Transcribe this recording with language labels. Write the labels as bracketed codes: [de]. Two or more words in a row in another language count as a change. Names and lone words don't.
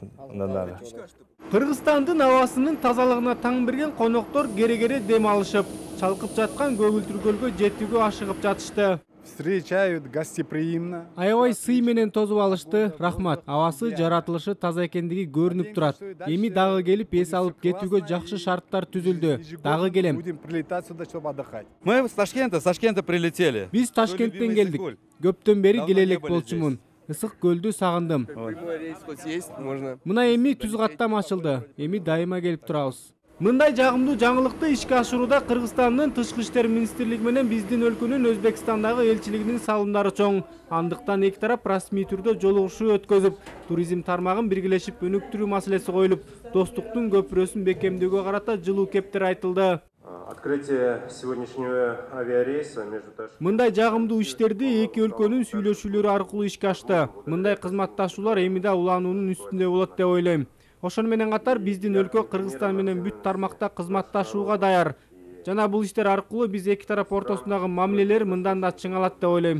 [ky] Кыргызстандын абасынын тазалыгына таң берген коноктор кере-кере дем алышып, чалкып жаткан көгүлтүр көлгө жетүүгө ашыгып жатышты. [ru] Встречают гостеприимно. [ky] Аябай сый менен тосуп алышты. Рахмат. Абасы, жаратылышы таза экендиги көрүнүп турат. Эми дагы келип эс алып кетүүгө жакшы шарттар түзүлдү. Дагы келем. [ru] Будем прилетать сюда, чтобы отдыхать. Мы с Ташкента прилетели. [ky] Биз Ташкенттен келдик. Көптөн бери келе элек болчумун. Ысык көлдү сагындым. Мына эми түз каттам ачылды. Эми дайыма келип турабыз. Мындай жагымдуу жаңылыкты ишке ашырууда Кыргызстандын Тышкы иштер министрлиги менен биздин өлкөнүн Өзбекстандагы элчилигинин салымдары чоң. Андыктан эки тарап расмий түрдө жолугушуу өткөзүп, туризм тармагын биргелешип өнүктүрүү маселеси коюлуп, достуктун көпүрөсүн бекемдөөгө карата жылуу кептер айтылды. [ru] Открытие сегодняшнего авиарейса между Ташкентом. [ky] Мындай жагымдуу иштерди эки өлкөнүн сүйлөшүүлөрү аркылуу ишке ашты. Мындай кызматташуулар эми да улануунун үстүндө болот деп ойлойм. Ошону менен катар биздин өлкө Кыргызстан менен бүт тармакта кызматташууга даяр. Жана бул иштер аркылуу биз эки тарап ортосундагы мамилелер мындан да чыңалат деп ойлойм.